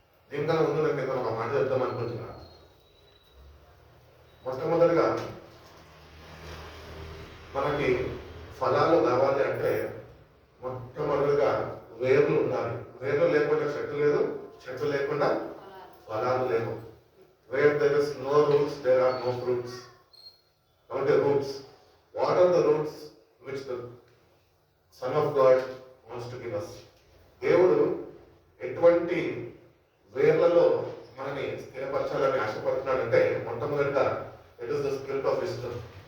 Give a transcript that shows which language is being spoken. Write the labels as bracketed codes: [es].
[te] దీనికన్నా ముందు నేను ఒక మాట చెప్తాం అనుకుంటున్నా. మొట్టమొదటిగా మనకి ఫలాలు కావాలి అంటే మొట్టమొదటిగా వేర్లు ఉండాలి. వేర్లు లేకుండా చెట్టు లేదు, చెట్టు లేకుండా ఫలాలు లేవు. [en] Where there is no roots, there are no fruits. Not the roots. What are the roots which the Son of God wants to give us? [te] దేవుడు ఎటువంటి వేర్లలో మనని స్థిరపరచాలని ఆశపడుతున్నాడంటే మొట్టమొదటిగా [en] It is the spirit of wisdom.